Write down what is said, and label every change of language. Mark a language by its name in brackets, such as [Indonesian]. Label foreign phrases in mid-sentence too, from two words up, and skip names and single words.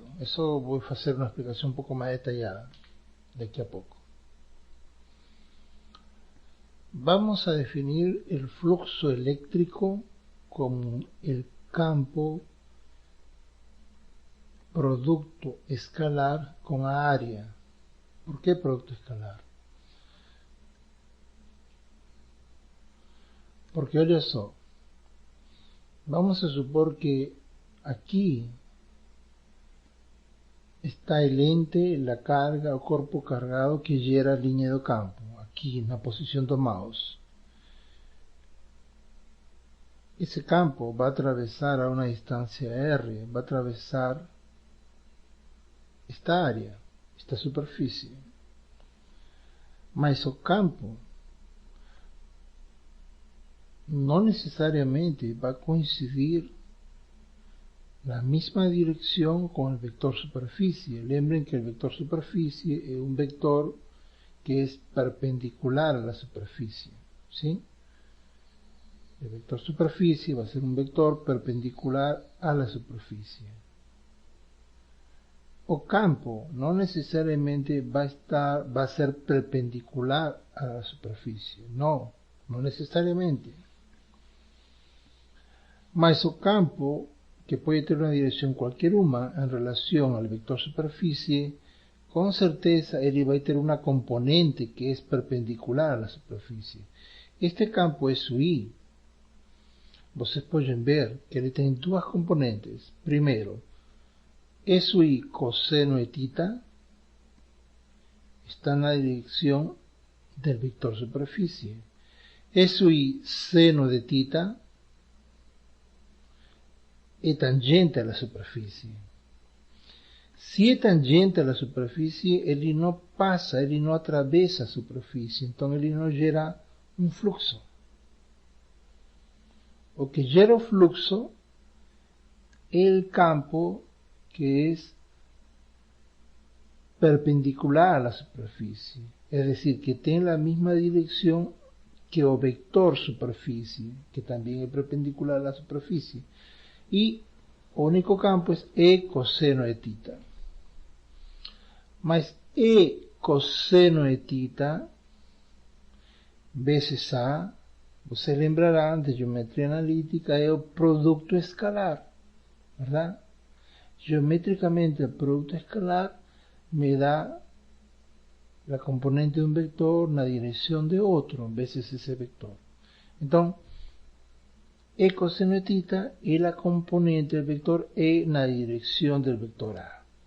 [Spanish] Eso voy a hacer una explicación un poco más detallada de aquí a poco. Vamos a definir el flujo eléctrico como el campo producto escalar con área. ¿Por qué producto escalar? [Portuguese] Porque olha só, [Spanish] vamos a supor que aquí está el ente, la carga o cuerpo cargado que [Portuguese] gera a linha do campo, aqui na posição do mouse. Esse campo vai atravessar a uma distância R, vai atravessar esta área, esta superfície. Mas o campo não necessariamente vai coincidir na mesma direção com o vector superfície. Lembrem que o vector superfície é um vector que é perpendicular a la superfície, [Spanish] ¿sí? El vector superficie va a ser un vector perpendicular a la superficie. O campo no necesariamente va a ser perpendicular a la superficie. No necesariamente. [Portuguese] Mas o campo, [Spanish] que puede tener una dirección cualquier una en relación al vector superficie, con certeza [Portuguese] ele vai ter [Spanish] una componente que es perpendicular a la superficie. Este campo es su I. [Portuguese] Vocês podem ver que ele tem duas componentes. Primeiro, su I coseno de θ está na direção del vector superficie. [Spanish] Su I seno de θ é tangente a la superficie. [Portuguese] Se é tangente a la superficie, ele não passa, ele não atravessa a superficie, então ele não gera um fluxo. O que gera o fluxo é o campo que é perpendicular a la superficie, [Spanish] es decir, [Portuguese] que tem a mesma direção que o vector superficie, que também é perpendicular a la superficie, e o único campo é E coseno de θ. Mas E coseno de θ vezes A, você lembrará de geometria analítica, é o produto escalar, verdade? [Spanish] Geométricamente el producto escalar me da la componente de un vector en la dirección de otro veces ese vector. Entonces, E coseno de θ es la componente del vector E en la dirección del vector A.